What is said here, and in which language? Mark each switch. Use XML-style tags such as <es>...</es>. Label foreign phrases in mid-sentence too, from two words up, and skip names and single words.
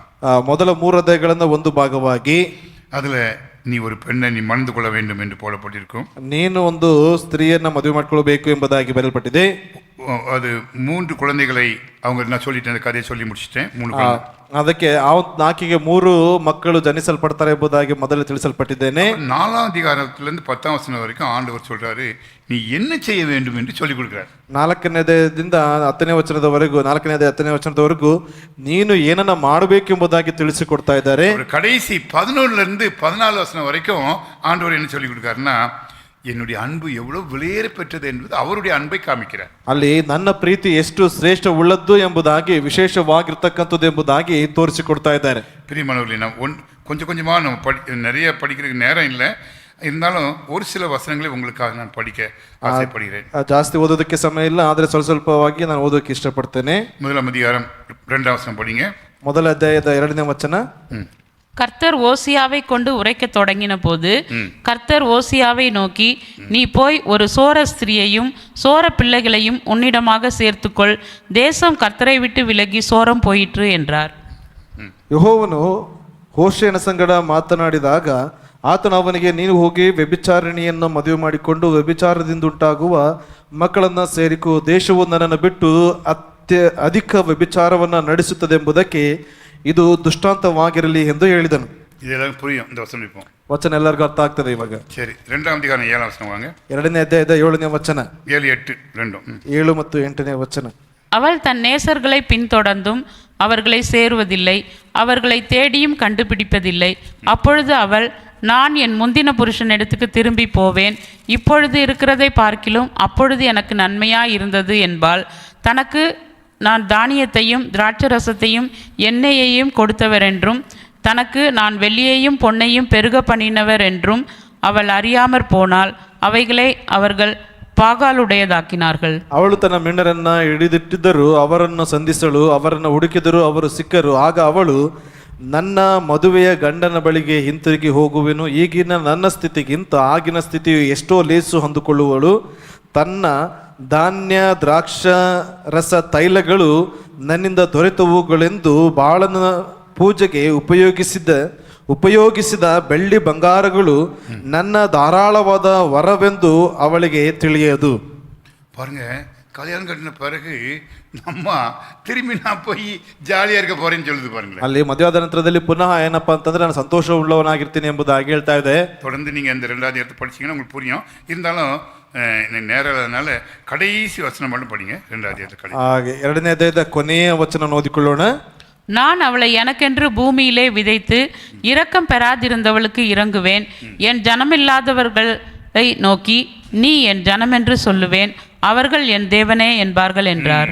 <kn>ಮೊದಲ 3 ಅಧ್ಯಾಯಗಳನ್ನ ಒಂದು ಭಾಗವಾಗಿ,</kn> <ta>அதுல நீ ஒரு பெண்ணை நீ மணந்து கொள்ள வேண்டும் என்று போடப்பட்டிருக்கும்.</ta> <kn>ನೀನು ಒಂದು ಸ್ತ್ರೀಯನ್ನ ಮದುವೆ ಮಾಡ್ಕೊಳ್ಬೇಕು ಎಂಬುದಾಗಿ ಬರೆಯಲ್ಪಟ್ಟಿದೆ.</kn> <ta>அது 3 குழந்தைகளை அவங்க நான் சொல்லிட்டேன், அந்த கதையை சொல்லி முடிச்சிட்டேன். 3 குழந்தை,</ta> <kn>ಅದಕ್ಕೆ ಆಕೆಗೆ 3 ಮಕ್ಕಳು ಜನಿಸಲ್ಪಡ್ತಾರೆ ಎಂಬುದಾಗಿ ಮೊದಲೇ ತಿಳಿಸಲ್ಪಟ್ಟಿದ್ದೇನೆ.</kn> <ta>4ஆம் அதிகாரத்திலிருந்து 10ஆம் வசனம் வரைக்கும் ஆண்டவர் சொல்றாரு, நீ என்ன செய்ய வேண்டும் என்று சொல்லி கொடுக்கிறார்.</ta> <kn>4ನೇ ಅಧ್ಯಾಯದಿಂದ 10ನೇ ವಚನದವರೆಗೂ, 4ನೇ ಅಧ್ಯಾಯ 10ನೇ ವಚನದವರೆಗೂ ನೀನು ಏನನ್ನ ಮಾಡಬೇಕು ಎಂಬುದಾಗಿ ತಿಳಿಸಿಕೊಡ್ತಾ ಇದ್ದಾರೆ.</kn> <ta>கடைசி 11லிருந்து 14 வசனம் வரைக்கும் ஆண்டவர் என்ன சொல்லி கொடுக்காருன்னா, என்னுடைய அன்பு எவ்வளவு விலையேற பெற்றது என்பது அவருடைய அன்பை காமிக்கிறார்.</ta> <kn>ಅಲ್ಲಿ ನನ್ನ ಪ್ರೀತಿ ಎಷ್ಟು ಶ್ರೇಷ್ಠ ಉಳ್ಳದ್ದು ಎಂಬುದಾಗಿ, ವಿಶೇಷವಾಗಿರ್ತಕ್ಕಂಥದ್ದು ಎಂಬುದಾಗಿ ತೋರಿಸಿಕೊಡ್ತಾ ಇದ್ದಾರೆ.</kn> <ta>பிரியமானவர்களே, நாம் கொஞ்சம் கொஞ்சமாக நம்ம நிறைய படிக்கிறதுக்கு நேரம் இல்லை, இருந்தாலும் ஒரு சில வசனங்களை உங்களுக்காக நான் படிக்க ஆசைப்படுகிறேன்.</ta> <kn>ಜಾಸ್ತಿ ಓದೋದಕ್ಕೆ ಸಮಯ ಇಲ್ಲ, ಆದರೆ ಸ್ವಲ್ಪವಾಗಿ ನಾನು ಓದೋಕೆ ಇಷ್ಟಪಡ್ತೇನೆ.</kn> <ta>1ஆம் அதிகாரம் 2ஆம் வசனம் படிங்க.</ta> <kn>ಮೊದಲ ಅಧ್ಯಾಯದ 2ನೇ ವಚನ.</kn> <ta>கர்த்தர் ஓசியாவை கொண்டு உரைக்கத் தொடங்கின போது கர்த்தர் ஓசியாவை நோக்கி, நீ போய் ஒரு சோர ஸ்திரியையும் சோர பிள்ளைகளையும் உன்னிடமாக சேர்த்துக்கொள், தேசம் கர்த்தரை விட்டு விலகி சோரம் போயிற்று என்றார்.</ta> <kn>ಯೆಹೋವನು ಹೋಶೇಯನ ಸಂಗಡ ಮಾತನಾಡಿದಾಗ ಆತನು ಅವನಿಗೆ, ನೀನು ಹೋಗಿ ವ್ಯಭಿಚಾರಿಣಿಯನ್ನು ಮದುವೆ ಮಾಡಿಕೊಂಡು ವ್ಯಭಿಚಾರದಿಂದುಂಟಾಗುವ ಮಕ್ಕಳನ್ನ ಸೇರಿಕೋ, ದೇಶವು ನನ್ನನ್ನು ಬಿಟ್ಟು ಅಧಿಕ ವ್ಯಭಿಚಾರವನ್ನು ನಡೆಸುತ್ತದೆ ಎಂಬುದಕ್ಕೆ ಇದು ದುಷ್ಟಾಂತವಾಗಿರಲಿ ಎಂದು ಹೇಳಿದನು.</kn> <ta>இதெல்லாம் புரியும் இந்த வசனம் இப்போ.</ta> <kn>ವಚನ ಎಲ್ಲರಿಗೂ ಅರ್ಥ ಆಗ್ತದೆ ಇವಾಗ.</kn> <ta>சரி, 2ஆம் அதிகாரம் 7ஆம் வசனம் வாங்க.</ta> <kn>2ನೇ ಅಧ್ಯಾಯದ 7ನೇ ವಚನ.</kn> <ta>7, 8 ரெண்டும்.</ta> <kn>7 ಮತ್ತು 8ನೇ ವಚನ.</kn> <ta>அவள் தன் நேசர்களை பின்தொடர்ந்தும் அவர்களை சேருவதில்லை, அவர்களை தேடியும் கண்டுபிடிப்பதில்லை. அப்பொழுது அவள், நான் என் முந்தின புருஷனிடத்துக்கு திரும்பி போவேன், இப்பொழுது இருக்கிறதை பார்க்கிலும் அப்பொழுது எனக்கு நன்மையாய் இருந்தது என்பாள். தனக்கு நான் தானியத்தையும் திராட்சரசத்தையும் எண்ணெயையும் கொடுத்தவர் என்றும் தனக்கு நான் வெள்ளியையும் பொன்னையும் பெருக பண்ணினவர் என்றும் அவள் அறியாமற் போனாள். அவைகளை அவர்கள் ಪಾಗಾಲುಡೆಯದಾಕಿನಾர்கள்.</ta> <kn>ಅವಳು ತನ್ನ ಮೆಂಡರನ್ನ ಹಿಡಿದಿಟ್ಟಿದ್ದರು, ಅವರನ್ನು ಸಂಧಿಸಲು ಅವರನ್ನು ಹುಡುಕಿದರು, ಅವರು ಸಿಕ್ಕರು. ಆಗ ಅವಳು, ನನ್ನ ಮದುವೆಯ ಗಂಡನ ಬಳಿಗೆ ಹಿಂತಿರುಗಿ ಹೋಗುವೆನು, ಈಗಿನ ನನ್ನ ಸ್ಥಿತಿಗಿಂತ ಆಗಿನ ಸ್ಥಿತಿಯು ಎಷ್ಟೋ ಲೇಸು ಹೊಂದಿಕೊಳ್ಳುವಳು. ತನ್ನ ಧಾನ್ಯ ದ್ರಾಕ್ಷ ರಸ ತೈಲಗಳು ನನ್ನಿಂದ ದೊರೆತವುಗಳೆಂದು ಬಾಳನ ಪೂಜೆಗೆ ಉಪಯೋಗಿಸಿದ ಬೆಳ್ಳಿ ಬಂಗಾರಗಳು ನನ್ನ ಧಾರಾಳವಾದ ವರವೆಂದು ಅವಳಿಗೆ ತಿಳಿಯದು.</kn> <ta>பாருங்க, கல்யாணம் கட்டின பிறகு நம்ம திரும்பி நான் போய் ஜாலியா இருக்க போறேன்னு சொல்லுது பாருங்களேன்.</ta> <kn>ಅಲ್ಲಿ ಮದುವೆಯಾದ ನಂತರದಲ್ಲಿ ಪುನಃ ಏನಪ್ಪಾ ಅಂತಂದ್ರೆ ನಾನು ಸಂತೋಷ ಉಳ್ಳವನಾಗಿರ್ತೀನಿ ಎಂಬುದಾಗಿ ಹೇಳ್ತಾ ಇದೆ.</kn> <ta>தொடர்ந்து நீங்க இந்த 2ஆவது இடத்தை படிச்சீங்கன்னா உங்களுக்கு புரியும். இருந்தாலும் நேரம் இல்லாதனால கடைசி வசனம் மட்டும் படிங்க. 2ஆவது இடத்தை</ta> <kn>ಹಾಗೆ 2ನೇ ಅಧ್ಯಾಯದ ಕೊನೆಯ ವಚನ ಓದಿಕೊಳ್ಳೋಣ.</kn> <ta>நான் அவளை எனக்கென்று பூமியிலே விதைத்து இரக்கம் பெறாதிருந்தவளுக்கு இறங்குவேன், என் ஜனமில்லாதவர்களை நோக்கி நீ என் ஜனமென்று சொல்லுவேன், அவர்கள் என் தேவனே என்பார்கள் என்றார்.</ta>